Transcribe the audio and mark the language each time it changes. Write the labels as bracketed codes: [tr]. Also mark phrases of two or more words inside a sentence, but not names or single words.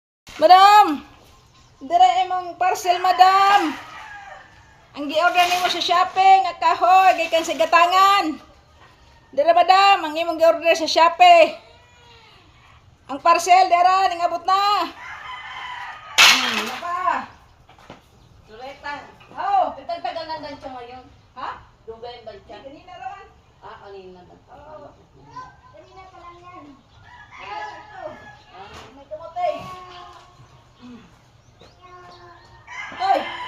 [ceb] Madam! Dira imong parcel, madam. Ang gi-order nimo sa Shopee nga kahoy gikan sa Gatangan. Dira, madam, ang imong gi-order sa Shopee. Ang parcel dira ning abot na. [tl] Ano pa? Loretta, Oh, tagal na lang siya ngayon. ha? [ceb] Dugay ba siya? [tl] Kanina rawan. Kanina lang. Oh. Kanina pa lang yan. Ito. Ah, May kamote. Hoy!